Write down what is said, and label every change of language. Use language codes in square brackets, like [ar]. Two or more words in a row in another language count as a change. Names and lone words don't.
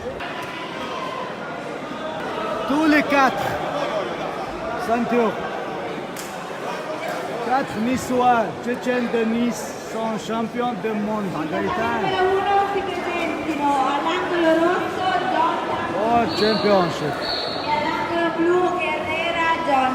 [fr] Tous les 4 ceintures 4 Niçois, Tchétchènes de Nice, sont champions du monde. Gaëtan. [it] Numero 1 si presentino all'angolo rosso John [en] Oh, championship. [it] e all'angolo blu Herrera John.